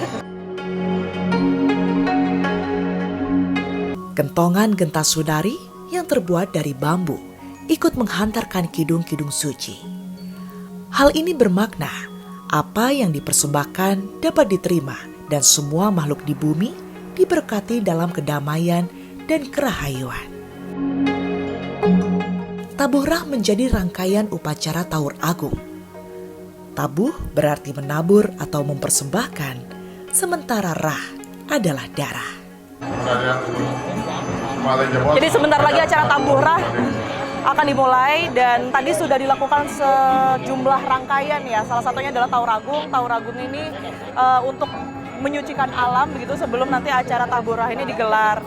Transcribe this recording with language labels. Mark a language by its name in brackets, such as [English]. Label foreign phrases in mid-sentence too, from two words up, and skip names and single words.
[Indonesian] Kentongan gentas sudari yang terbuat dari bambu ikut menghantarkan kidung-kidung suci. Hal ini bermakna apa yang dipersembahkan dapat diterima dan semua makhluk di bumi diberkati dalam kedamaian dan kerahayuan. Taburah menjadi rangkaian upacara Taur Agung. Tabuh berarti menabur atau mempersembahkan, sementara rah adalah darah. Jadi sebentar lagi acara taburah akan dimulai dan tadi sudah dilakukan sejumlah rangkaian ya. Salah satunya adalah Tauragung. Tauragung ini untuk menyucikan alam begitu sebelum nanti acara taburah ini digelar.